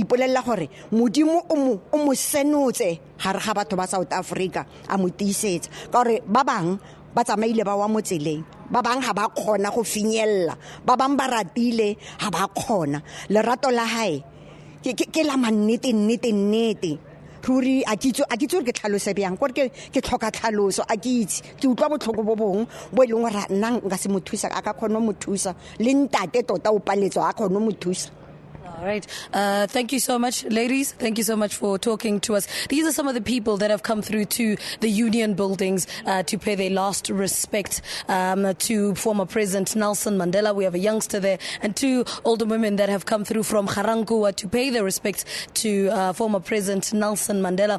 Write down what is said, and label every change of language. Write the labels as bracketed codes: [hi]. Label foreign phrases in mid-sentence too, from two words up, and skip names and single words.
[tn] ipolella gore modimo o mo senotse gare ga batho ba South Africa a mo tiisetsa ka gore ba bang ba tsamaile ba wa mo tseleng ba bang ha ba khona go finyella ba bang ba ratile ha ba khona lerato la hae ke la mannete ruri a kitso ke tlhalose bjang gore ke tlhoka tlhaloso a kitse ke utlwa botlhoko bo bong bo eleng gore nna nka se mo thusa a ka khona mo thusa le ntate tota o paletswa a khona mo thusa. [en] All right. Thank you so much, ladies. Thank you so much for talking to us. These are some of the people that have come through to the Union buildings to pay their last respect to former President Nelson Mandela. We have a youngster there and two older women that have come through from Garankuwa to pay their respects to former President Nelson Mandela.